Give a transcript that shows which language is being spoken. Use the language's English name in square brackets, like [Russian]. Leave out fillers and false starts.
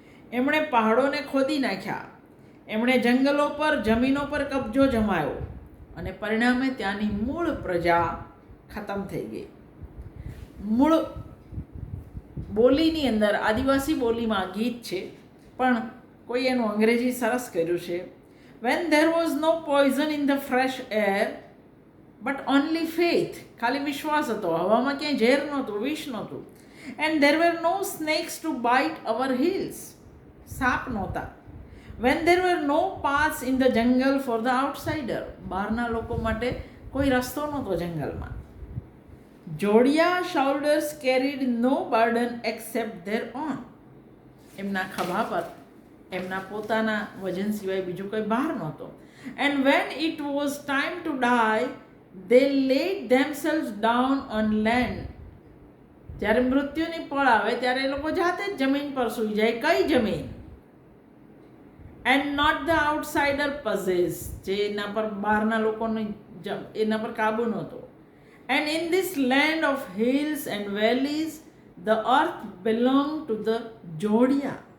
[Gujarati] એમણે પહાડોને ખોદી નાખ્યા, એમણે જંગલો પર, જમીનો પર કબજો જમાયો, અને પરિણામે ત્યાંની મૂળ પ્રજા ખતમ થઈ ગઈ. મૂળ બોલીની અંદર આદિવાસી બોલીમાં ગીત છે, પણ કોઈ એનું અંગ્રેજી સરસ કર્યું છે. [English] When there was no poison in the fresh air, but only faith. [Gujarati] ખાલી વિશ્વાસ હતો, હવામાં ક્યાંય ઝેર નહોતું, વિષ નહોતું. [English] And there were no snakes to bite our heels. [Gujarati] સાપ નહોતા. [English] When there were no paths in the jungle for the outsider. [Gujarati] બહારના લોકો માટે કોઈ રસ્તો નહોતો જંગલમાં. [English] જોડિયા shoulders carried no burden except their own. [Gujarati] એમના ખભા પર એમના પોતાના વજન સિવાય બીજું કંઈ ભાર નહોતો. [English] And when it was time to die, they laid themselves down on land. [Gujarati] જ્યારે મૃત્યુની પળ આવે ત્યારે એ લોકો જાતે જ જમીન પર સૂઈ જાય. કઈ જમીન? [English] And not the outsider possess, [Gujarati] જે એના પર બહારના લોકોની એના પર કાબુ નહોતો. [English] And in this land of hills and valleys, the earth belonged to the Jodia.